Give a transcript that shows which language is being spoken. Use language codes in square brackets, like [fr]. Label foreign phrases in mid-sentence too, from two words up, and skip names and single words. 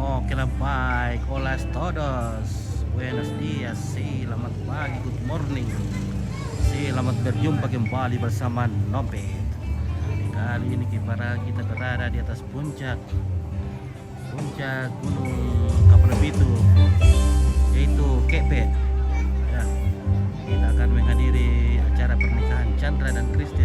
[es] que la baik. Hola todos. Buenos dias. [id] Selamat pagi. [en] Good morning. [id] Selamat berjumpa kembali bersama Nopet. Kali ini kita berada di atas puncak Gunung Kapelepitu, yaitu Kepe. Ya, kita akan menghadiri acara pernikahan Chandra dan Christine.